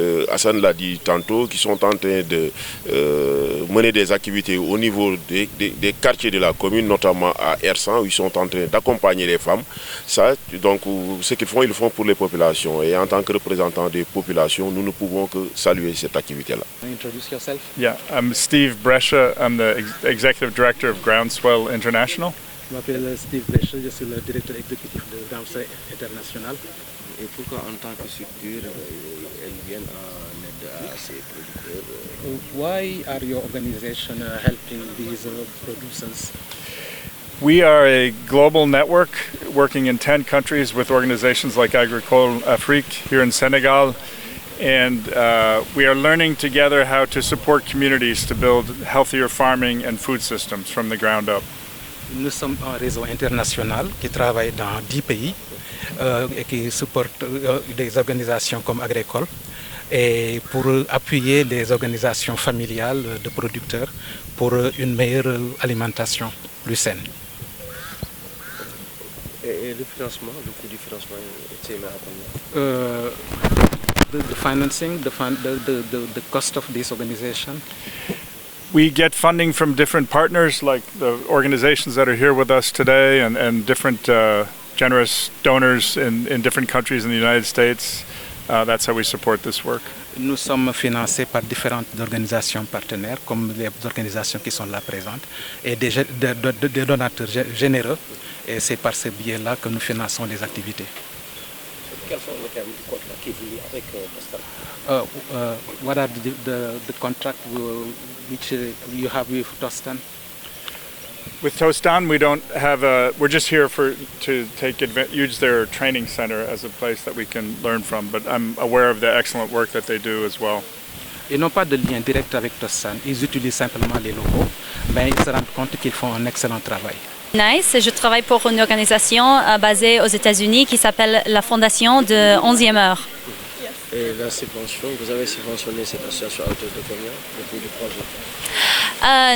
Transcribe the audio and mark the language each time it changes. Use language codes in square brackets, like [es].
[fr] Hassan l'a dit tantôt, qui sont en train de mener des activités au niveau des quartiers de la commune, notamment à R100, où ils sont en train d'accompagner les femmes. Ça, donc, ce qu'ils font, ils le font pour les populations. Et en tant que représentants des populations, nous ne pouvons que saluer cette activité-là. [en] Introduce yourself. Yeah, I'm Steve Brescia. I'm the Executive Director of Groundswell International. [fr] Je m'appelle Steve Brescia, je suis le directeur exécutif de Groundswell International. Et pourquoi en tant que structure, elles viennent en aide à ces producteurs? [en] Why are your organization helping these producers? We are a global network working in 10 countries with organizations like Agricole Afrique here in Senegal. And we are learning together how to support communities to build healthier farming and food systems from the ground up. [fr] Nous sommes un réseau international qui travaille dans 10 pays et qui supporte des organisations comme Agricole et pour appuyer les organisations familiales de producteurs pour une meilleure alimentation plus saine. Et le financement, le coût du financement est élevé à combien? [en] The financing, the cost of this organization. We get funding from different partners, like the organizations that are here with us today, and different generous donors in different countries in the United States. That's how we support this work. [fr] Nous sommes financés par différentes organisations partenaires, comme les organisations qui sont là présentes, et des donateurs généreux. Et c'est par ce biais-là que nous finançons les activités. Quels sont les termes du contrat qui est lié avec Tostan? [en] What are the contract which you have with Tostan? With Tostan, we don't have we're just here to use their training center as a place that we can learn from, but I'm aware of the excellent work that they do as well. [fr] Ils n'ont pas de lien direct avec Tostan, ils utilisent simplement les locaux, mais ils se rendent compte qu'ils font un excellent travail. Nice, je travaille pour une organisation basée aux États-Unis qui s'appelle la Fondation de 11e heure. Et la subvention, vous avez subventionné cette association à hauteur de combien depuis le projet?